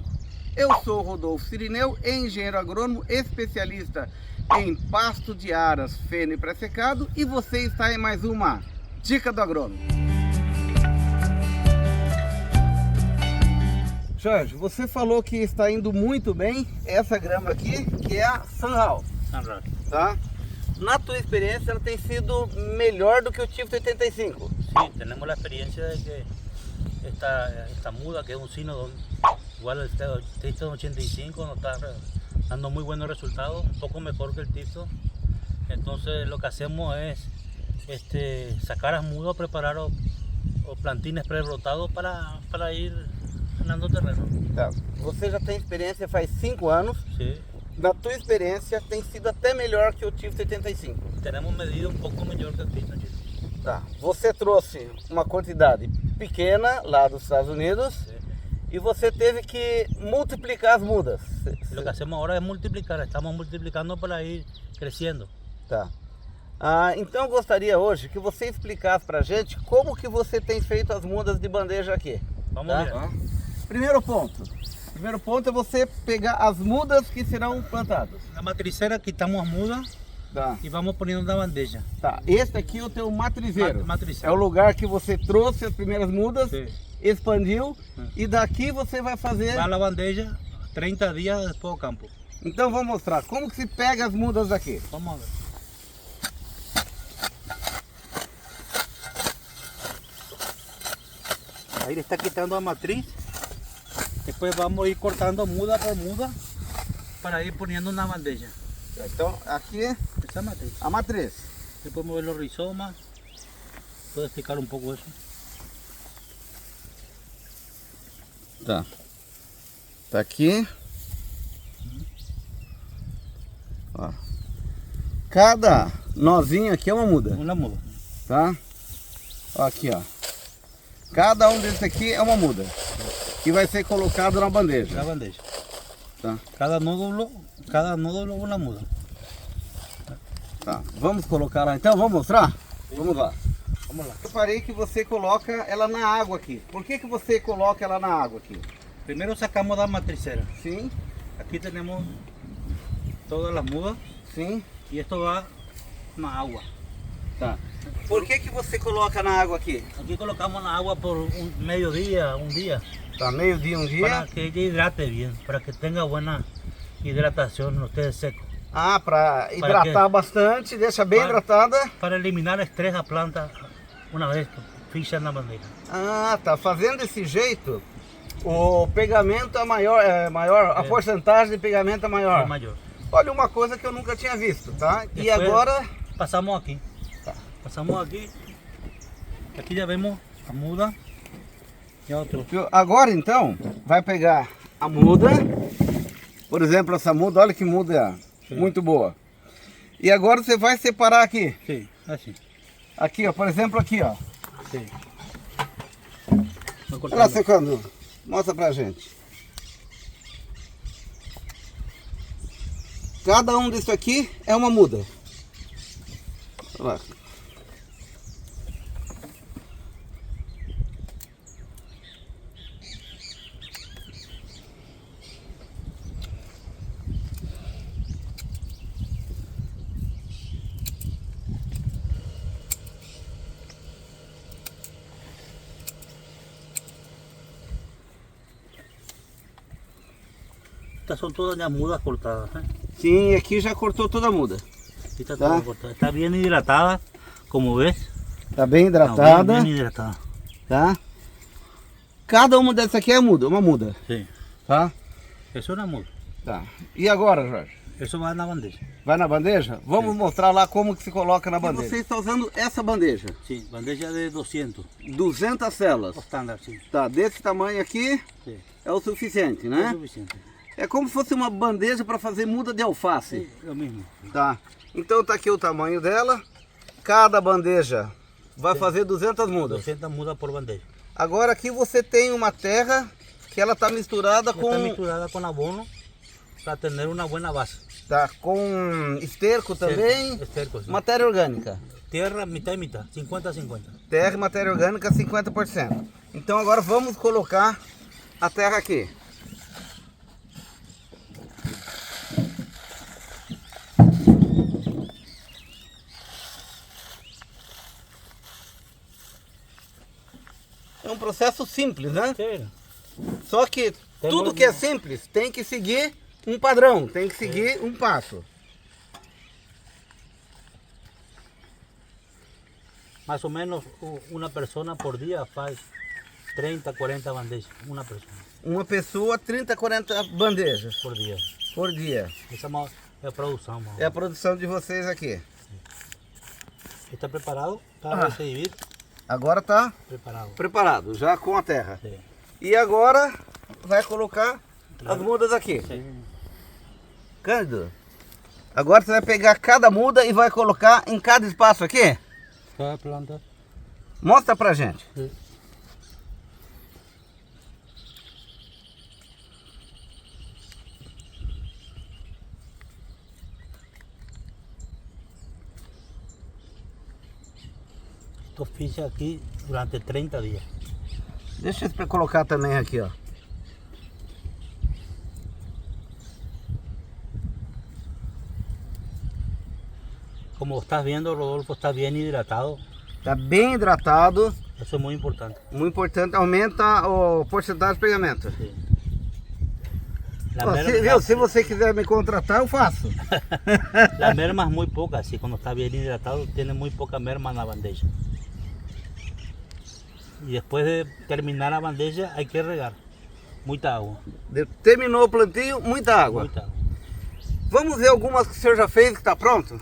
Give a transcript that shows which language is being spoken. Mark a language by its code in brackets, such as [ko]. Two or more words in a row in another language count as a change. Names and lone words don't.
[pt] Eu sou o Rodolfo Sirineu, engenheiro agrônomo, especialista em pasto de aras, feno e pré-secado, e você está em mais uma Dica do Agrônomo. Jorge, você falou que está indo muito bem essa grama aqui, que é a Sunhall, tá? Na tua experiência, ela tem sido melhor do que o Tifto 85? [es] Sí, tenemos la experiencia de que esta muda, que es un sino igual al Tifto 85, nos está dando muy buenos resultados, un poco mejor que el Tifto. Entonces lo que hacemos es sacar las mudas, preparar [pt] o plantines pré-brotados [es] para ir ganando terreno. [pt] Tá. Você já tem experiência faz 5 anos. [es] Sí. [pt] Na tua experiência tem sido até melhor que o Tifto 85. [es] Tenemos medido un poco mejor que el Tifto 85. [pt] Tá. Você trouxe uma quantidade pequena lá dos Estados Unidos. [es] Sí. [pt] E você teve que multiplicar as mudas. [es] Lo que hacemos ahora es multiplicar, estamos multiplicando para ir creciendo. [pt] Tá. Então eu gostaria hoje que você explicasse pra gente como que você tem feito as mudas de bandeja aqui. Vamos Tá? ver. Primeiro ponto é você pegar as mudas que serão plantadas. [es] Na matricera quitamos as mudas [pt] Tá. [es] e vamos poniendo [pt] na bandeja. Tá. Este aqui é o teu matrizeiro. Matriceiro. É o lugar que você trouxe as primeiras mudas, Sim. expandiu e daqui você vai fazer... [es] Va a la bandeja 30 días después [pt] do campo. Então vamos mostrar como que se pega as mudas daqui. [es] Vamos a ver. Ahí le está quitando a matriz. Después vamos a ir cortando muda por muda para ir poniendo una bandeja. [pt] Então aqui é [es] Esta matriz. [pt] a matriz. [es] Después mover los rizomas. ¿Puedo explicar un poco eso? [pt] Tá. Tá aqui. Ó. Cada nozinho aqui é uma muda, [es] Una muda. [pt] tá? Ó, aqui, ó. Cada um desses aqui é uma muda que vai ser colocado na bandeja. [es] La bandeja. [pt] Tá. [es] Cada nódulo una muda. [pt] Tá. Vamos colocar lá então? Vamos mostrar? Vamos lá. Vamos lá. Eu parei que você coloca ela na água aqui. Por que você coloca ela na água aqui? [es] Primero sacamos la matricera. [pt] Sim, [es] Aquí tenemos todas las mudas [pt] sim. [es] y esto va [pt] na agua. Tá. Por que você coloca na água aqui? [es] Aquí colocamos la agua por un mediodía, un día, [pt] Tá, meio-dia, um dia. [es] para que ella hidrate bien, para que tenga buena hidratación, no esté seco. [pt] Para hidratar bastante, deixa bem Para- hidratada. [es] Para eliminar estrés a planta una vez ficha en la bandeja. [pt] Tá. Fazendo desse jeito, o pegamento é maior, a porcentagem de pegamento é maior. [es] Es mayor. [pt] Olha uma coisa que eu nunca tinha visto, tá? E [es] Después [pt] agora, [es] pasamos aquí. [pt] Tá. [es] Pasamos aquí. Aquí ya vemos la muda y otro. [pt] agora então, vai pegar a muda. Por exemplo, essa muda, olha que muda muito boa. E agora você vai separar aqui. [es] Sí, así. [pt] Aqui, ó, por exemplo, aqui, ó. [es] Sí. Voy [pt] Olha lá [es] cortando. [pt] secando. Mostra pra gente. Cada um disso aqui é uma muda. Olha lá. [es] Estas son todas ya mudas cortadas. [pt] Sim, aqui já cortou toda a muda. [es] Aquí está [pt] Tá. [es] toda cortada. Está bien hidratada, como ves. [pt] Tá bem [es] Está [pt] hidratada, [es] bien hidratada. [pt] tá? Cada uma dessa aqui é muda, uma muda, [es] Sí. [pt] tá? [es] Eso es una muda. [pt] Tá. E agora, Jorge? [es] Eso va en la bandeja. [pt] Vai na bandeja? Vamos mostrar lá como que se coloca na bandeja. bandeja. Você está usando essa bandeja. [es] Sí, bandeja de 200. [pt] 200 células. [es] Estándar, sí. [pt] Tá, desse tamanho aqui [es] Sí. [pt] é o suficiente, [es] Es [pt] né? [es] suficiente. [pt] É como se fosse uma bandeja para fazer muda de alface. [es] Sí, lo mismo. [pt] Tá. Então tá aqui o tamanho dela. Cada bandeja vai fazer 200 mudas. [es] 200 mudas por bandeja. [pt] Agora aqui você tem uma terra que ela tá misturada com... [es] Está misturada con abono para tener una buena base. [pt] Tá, com esterco também. [es] Esterco, sí. [pt] Matéria orgânica. [es] Tierra mitad y mitad, 50-50. [pt] Terra e matéria orgânica 50%. Então agora vamos colocar a terra aqui. É um processo simples, né? [es] Sí. [pt] Só que tudo que é simples tem que seguir um padrão, tem que seguir um passo. [es] Más o menos una persona por día faz 30, 40 bandejas. Una persona [pt] Uma pessoa, 30, 40 bandejas [es] por día. [pt] por dia. [es] Esa es la producción. [pt] É a produção de vocês aqui. [es] ¿Está preparado para recibir? [pt] Agora tá [es] Preparado. [pt] preparado, já com a terra. [es] Sí. [pt] E agora vai colocar as mudas aqui. [es] Sí. [pt] Cândido, agora você vai pegar cada muda e vai colocar em cada espaço aqui? [es] Cada planta. [pt] Mostra pra gente. [es] Sí. Esto ficha aquí durante 30 días. [pt] Deixa eu colocar também aqui, ó. [es] Como estás viendo, Rodolfo, está bien hidratado. [pt] Tá bem hidratado, [es] Eso es muy importante. [pt] muito importante, aumenta a porcentagem de pegamento. [es] Sí. La, [pt] Ó, se você quiser me contratar, eu faço. [es] la merma es muy poca, así cuando está bien hidratado, tiene muy poca merma en la bandeja. Y después de terminar la bandeja hay que regar. [pt] Muita agua. Terminou o plantio, muita água. Muita agua. Vamos ver algumas que o senhor já fez que está pronto?